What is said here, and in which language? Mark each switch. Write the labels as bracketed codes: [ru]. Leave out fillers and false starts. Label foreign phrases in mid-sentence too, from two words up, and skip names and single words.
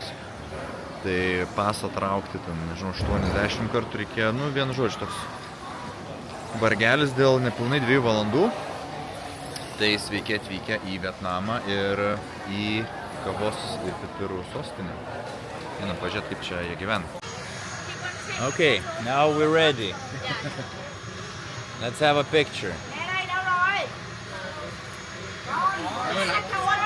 [lt] Tai pasą traukti, ten, nežinau, 80 kartų reikėjo, nu, vienu žodžiu, toks vargelis dėl nepilnai 2 valandų. Tai sveiki atvykę į Vietnamą ir į kavos ir pipirų sostinę. Einam pažiūrėt, kaip čia jie gyvena. [en] Okay, now we're ready. Let's have a picture.